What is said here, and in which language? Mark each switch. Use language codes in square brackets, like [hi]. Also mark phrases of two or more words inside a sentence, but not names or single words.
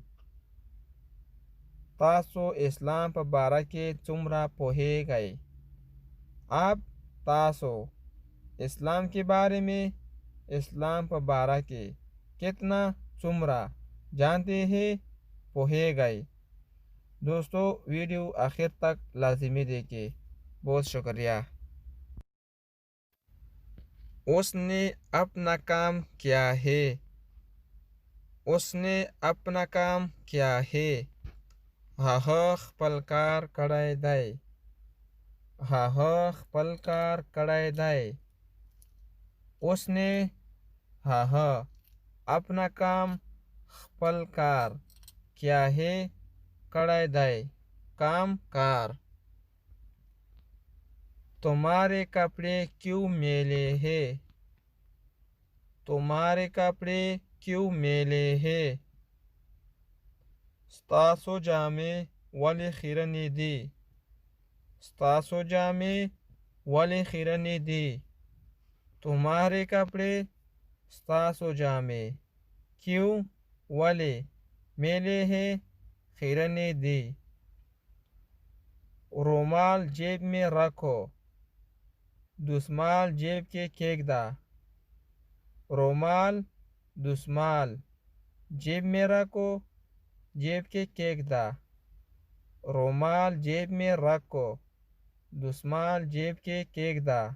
[ps] تاسو اسلام په باره کې څومره پوهیږئ. [ur] آپ تاسو اسلام کے بارے میں [ps] اسلام په باره کې [ur] کتنا څومره جانتے ہیں پوهیږئ. دوستو، ویڈیو آخر تک لازمی دیکھیں. بہت شکریہ. اس نے اپنا کام کیا ہے. اس نے اپنا کام کیا ہے. [ps] هغه خپل کار کړی دی. هغه خپل کار کړی دی. [ur] اس نے هغه اپنا کام [ps] خپل کار [ur] کیا ہے [ps] کړی دی. [ur] کام کار. تمہارے کپڑے کیوں میلے ہیں. تمہارے کپڑے کیوں میلے ہیں. [ps] ستاسو جامې ولې خیرنې دي. ستاسو جامے ولی خیرنی دی [ur] تمہارے کپڑے [ps] ستاسو جامے کیوں ولی [ur] میلے ہے [ps] خیرنی دی [ur] رومال جیب میں رکھو [ps] دسمال جیب کے کیکدا [ur] رومال دسمال جیب میں رکھو [ps] جیب کے کیکدا [ur] رومال جیب میں رکھو [ps] دسمال جیب کے کیکدا